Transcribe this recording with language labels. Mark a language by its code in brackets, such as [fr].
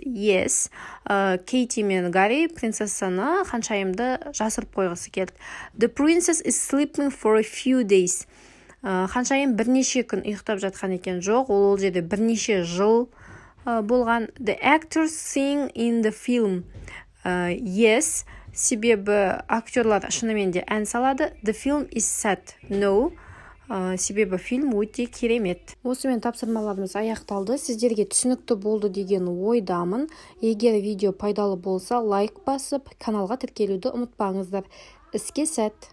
[kk] Yes, Katie мен Гарри принцессаны, ханшайымды жасырып қойғысы келді. [en] The princess is sleeping for a few days. [kk] Ханшайым бірнеше күн ұйықтап жатқан екен. Жоқ, ол жерде бірнеше жыл болған. [en] The actors sing in the film. [kk] Yes, себебі актерлар шынымен де ән салады. [en] The film is sad. No, [kk] себебі фильм өте керемет. Осымен тапсырмаларымыз аяқталды. Сіздерге түсінікті болды деген ойдамын. Егер видео пайдалы болса, лайк басып, каналға тіркелуді ұмытпаңыздар. Іске сәт!